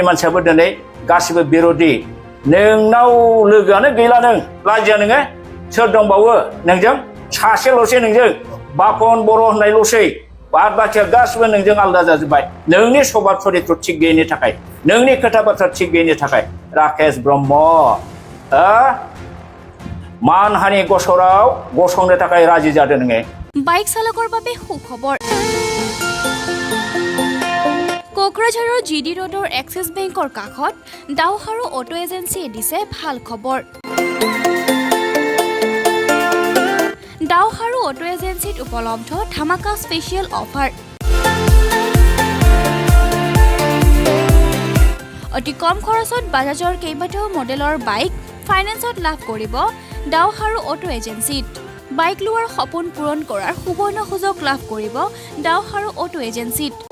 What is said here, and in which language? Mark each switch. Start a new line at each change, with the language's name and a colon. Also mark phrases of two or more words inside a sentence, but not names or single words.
Bodo: मानसियाबो दिनै गासिबो बिर'धि नोंनाव लोगोआनो गैला नों लाजिया नोङो सोर दंबावो नोंजों सासेल'सै नोंजों बापन बर' होननायल'सै बाद बाखिया गासिबो नोंजों आलादा जाजोब्बाय नोंनि सभाब सरित्र थिग गैयिनि थाखाय नोंनि खोथा बाथ्रा थिग गैयिनि थाखाय राकेश ब्रह्म मानहानि गसराव गसंनो थाखाय राजि जादों नोङो
Assamese: বাইক চালকৰ বাবে সুখবৰ কোকৰাঝাৰৰ জিডি ৰোডৰ এক্সিছ বেংকৰ কাষত দাওহাৰু অটো এজেন্সিয়ে দিছে ভাল খবৰ দাওহাৰু অটো এজেন্সিত উপলব্ধ ধামাকা স্পেচিয়েল অফাৰ অতি কম খৰচত বাজাজৰ কেইবাটাও মডেলৰ বাইক ফাইনেন্সত লাভ কৰিব দাওহাৰু অটো এজেন্সিত বাইক লোৱাৰ সপোন পূৰণ কৰাৰ সুবৰ্ণ সুযোগ লাভ কৰিব দাওহাৰু অটো এজেন্সিত